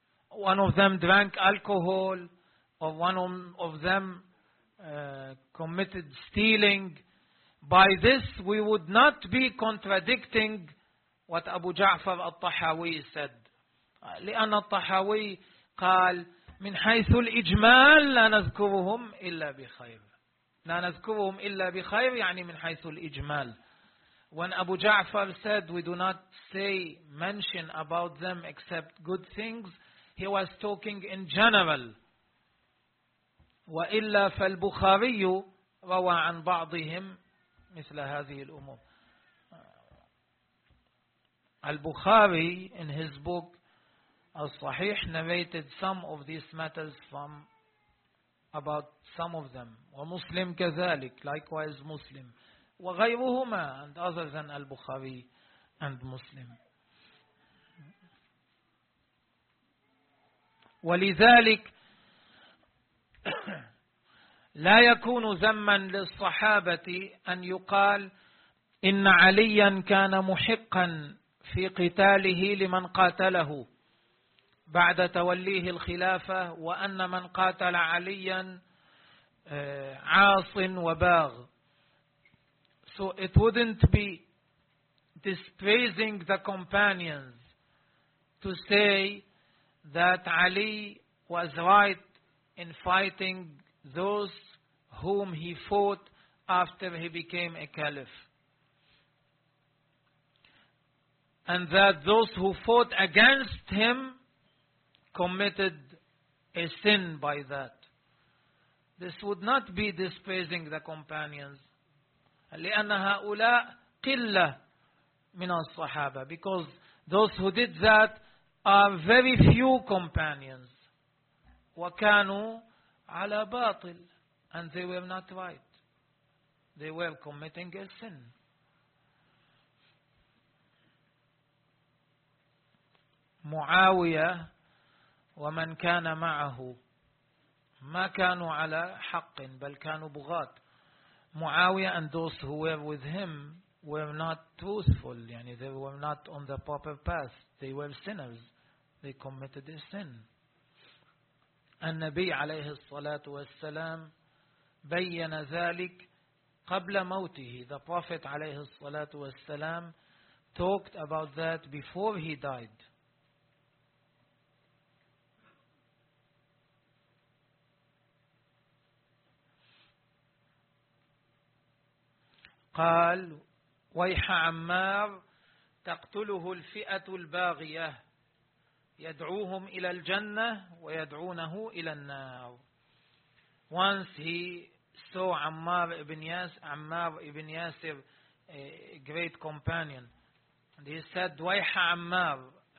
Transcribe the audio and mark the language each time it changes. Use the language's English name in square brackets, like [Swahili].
[English] one of them drank alcohol, or one of them committed stealing, by this we would not be contradicting what Abu Ja'far al-Tahawi said. [Arabic] لأن الطحاوي قال من حيث الإجمال لا نذكرهم إلا بخير، لا نذكرهم إلا بخير يعني من حيث الإجمال. [English] When Abu Ja'far said we do not say mention about them except good things, he was talking in general. [Arabic] وإلا فالبخاري روى عن بعضهم مثل هذه الأمور. [English] البخاري in his book الصحيح narrated some of these matters from about some of them. [Arabic] ومسلم كذلك [English] likewise [Arabic] مسلم وغيرهما [English] and other than [Arabic] البخاري and مسلم. ولذلك لا يكون ذما للصحابة أن يقال إن عليا كان محقا في قتاله لمن قاتله بعد توليه الخلافة، وأن من قاتل عليا عاص وباغ. [English] So it wouldn't be dispraising the companions to say that Ali was right in fighting those whom he fought after he became a caliph, and that those who fought against him committed a sin by that. This would not be dispraising the companions. [Arabic] لأن هؤلاء قلة من الصحابة. [English] Because those who did that are very few companions. [Arabic] وكانوا على باطل. [English] And they were not right. They were committing a sin. [Arabic] معاوية ومن كان معه ما كانوا على حق بل كانوا بغاة. [English] معاوية and those who were with him were not truthful. يعني they were not on the proper path. They were sinners. They committed a sin. [Arabic] النبي عليه الصلاة والسلام بيّن ذلك قبل موته. [English] The Prophet [Arabic] عليه الصلاة والسلام [English] talked about that before he died. [Arabic] قال ويح عمار تقتله الفئة الباغية يدعوهم إلى الجنة ويدعونه إلى النار. [English] Once he saw Ammar ibn Yasir, a great companion, and he said, [Arabic] ويح عمار.